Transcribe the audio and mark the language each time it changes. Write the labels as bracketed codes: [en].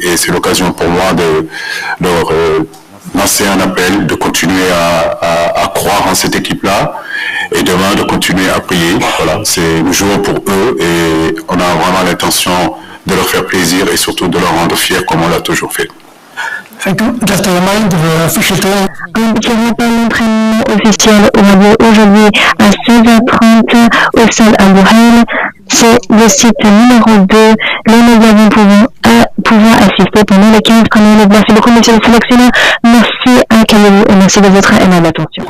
[fr] Et c'est l'occasion pour moi de leur lancer un appel, de continuer à croire en cette équipe-là et demain de continuer à prier. Voilà, nous jouons pour eux et on a vraiment l'intention de leur faire plaisir et surtout de leur rendre fiers comme on l'a toujours fait. [en] Just a reminder, official time. [fr] Je rappelle l'entraînement officiel aura lieu aujourd'hui à 16h30 au stade Al-Buhail. C'est le site numéro 2. Les médias vont pouvoir assister pendant les 15 premières minutes. Merci beaucoup, monsieur le sélectionneur. Merci à Kalidou et merci de votre aimable attention.